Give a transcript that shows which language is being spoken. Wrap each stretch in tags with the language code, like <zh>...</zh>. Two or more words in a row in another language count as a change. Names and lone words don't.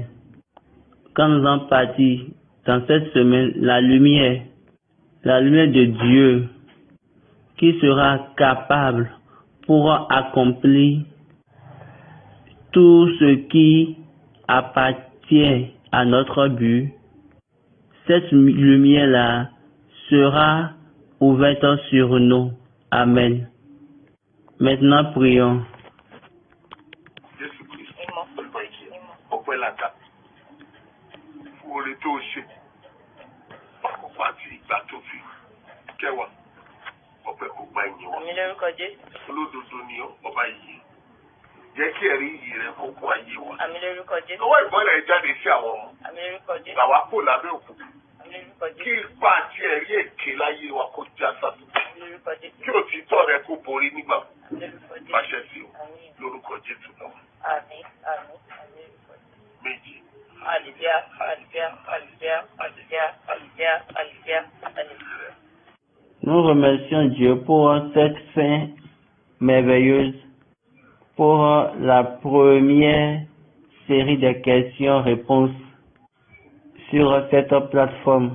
<fr>Quand nous en partis dans cette semaine, la lumière de Dieu qui sera capable pour accomplir tout ce qui appartient à notre but, cette lumière-là sera ouverte sur nous. Amen. Maintenant, prions.</fr> <yo>Olódodo ni ọba yìí jẹ́ kí ẹ̀rí yìí rẹ̀ kó kún ayé wa. Ọwọ́ ìmọ́lẹ̀ jáde sí àwọn ọmọ. Làwa kò lábẹ́ òkùnkùn. Kí ipa àti ẹ̀rí èké láyé wa kó já sásù. Kí òtítọ́ rẹ̀ kó borí nígbà pàṣẹ sí o lórúkọ Jésù náà. Méjì.</yo> <fr>Nous remercions Dieu pour cette fin merveilleuse pour la première série de questions-réponses sur cette plateforme.</fr>